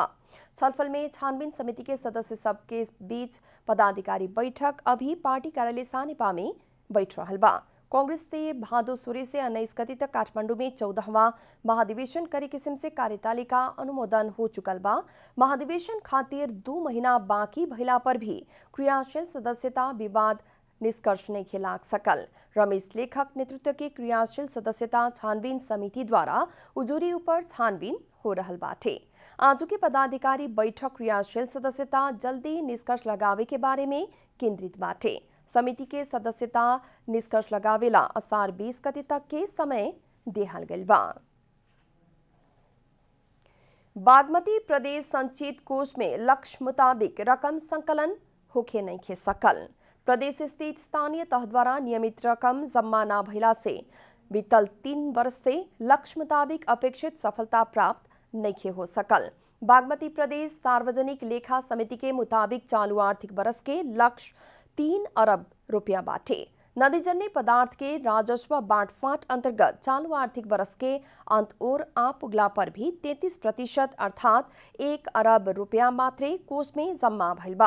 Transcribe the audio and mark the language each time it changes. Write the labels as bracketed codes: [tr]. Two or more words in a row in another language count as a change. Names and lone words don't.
[bho] छलफल में छानबीन समिति के सदस्य सब के बीच पदाधिकारी बैठक अभी पार्टी कार्यालय सानेपा में बैठ रहल बा। कांग्रेस से भादो 16 से 19 गते तक काठमांडू में 14वां महाधिवेशन करे किस्म से कार्यतालिका अनुमोदन हो चुकल बा। महाधिवेशन खातिर 2 महीना बाकी भइला पर भी क्रियाशील सदस्यता विवाद निष्कर्ष नहीं खिलाग सकल। रमेश लेखक नेतृत्व के क्रियाशील सदस्यता छानबीन समिति द्वारा उजुरी ऊपर छानबीन हो रहल बाटे। आज के पदाधिकारी बैठक क्रियाशील सदस्यता जल्दी निष्कर्ष लगावे के बारे में केंद्रित बाटे। समिति के सदस्यता निष्कर्ष लगावेला असार 20 गते तक के समय देहल गइल बा। बागमती प्रदेश संचित कोष में लक्ष्य मुताबिक रकम संकलन होखे नहीं खे सकल। प्रदेश स्थित स्थानीय तह द्वारा नियमित रकम जम्मा न भइला से बीतल 3 वर्ष से लक्ष्य मुताबिक अपेक्षित सफलता प्राप्त नहीं हो सकल। बागमती प्रदेश सार्वजनिक लेखा समिति के मुताबिक चालू आर्थिक वर्ष के लक्ष्य 3 अरब रुपया बाटे। नदीजन्य पदार्थ के राजस्व बांटफाट अंतर्गत चालू आर्थिक वर्ष के अंत और आ पुगला पर भी 33% अर्थात 1 अरब रुपया मात्रे कोष में जम्मा भइल बा।